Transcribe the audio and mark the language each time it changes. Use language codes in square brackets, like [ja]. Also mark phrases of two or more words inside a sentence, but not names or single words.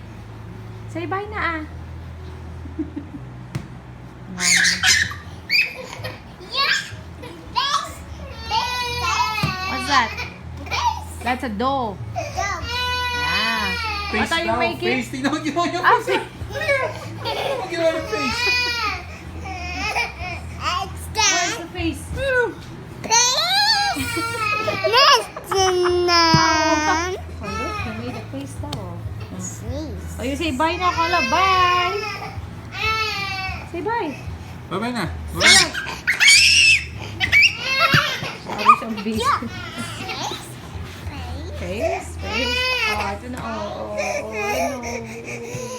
[en] Say bye na, ah. What's that? That's a dough. Yeah. What are you daw, making? Face. [tl] Tingnan mo ginawa niya. [en] Ah, see. [tl] Tingnan mo ginawa ng face. [en] Where's the face? Oh, look, you made a face daw. Oh, you say bye na, Kola. Bye. Say bye. Bye-bye na. Bye-bye na. Sorry, siyang busy. Face? Face? [tl] Oh, ito na. Oh, oh, oh, no.